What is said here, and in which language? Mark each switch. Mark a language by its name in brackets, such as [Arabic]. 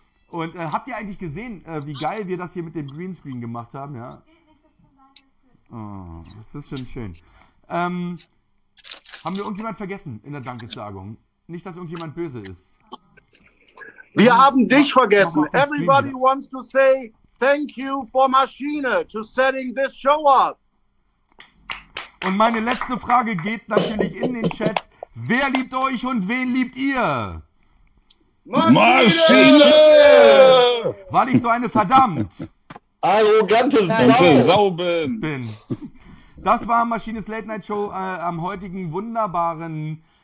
[German] Und habt ihr eigentlich gesehen, wie geil wir das hier mit dem Greenscreen gemacht haben? Ja. Oh, das ist schon schön. Haben wir irgendjemand vergessen in der Dankessagung? Nicht, dass irgendjemand böse ist. Wir haben dich vergessen. [English] Everybody wants to say thank you for Maschine to setting this show up. [German] Und meine letzte Frage geht natürlich in den Chat. Wer liebt euch und wen liebt ihr? Maschine! Weil ich so eine verdammt arrogante Sau bin. Das war Maschines Late Night Show am heutigen wunderbaren...